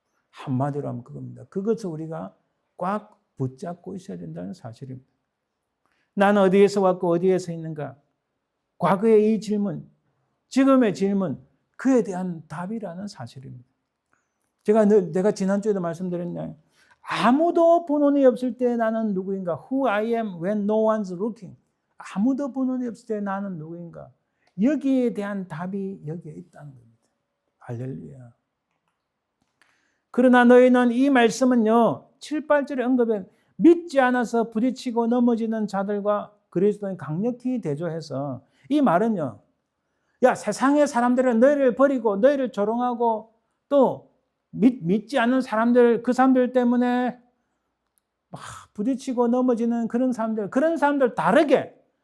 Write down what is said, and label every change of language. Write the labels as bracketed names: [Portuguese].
[Korean] 한마디로 하면 그겁니다. 그것을 우리가 꽉 붙잡고 있어야 된다는 사실입니다. 나는 어디에서 왔고 어디에서 있는가? 과거의 이 질문, 지금의 질문, 그에 대한 답이라는 사실입니다. 내가 지난주에도 말씀드렸나요? 아무도 본원이 없을 때 나는 누구인가? [English] Who I am when no one's looking. [Korean] 아무도 본원이 없을 때 나는 누구인가? 여기에 대한 답이 여기에 있다는 겁니다. 할렐루야. 그러나 너희는 이 말씀은요, 7, 8절에 언급해 믿지 않아서 부딪히고 넘어지는 자들과 그리스도인 강력히 대조해서 이 말은요, 야, 세상의 사람들은 너희를 버리고 너희를 조롱하고 또 믿지 않는 사람들, 그 사람들 때문에 막 부딪히고 넘어지는 그런 사람들 다르게.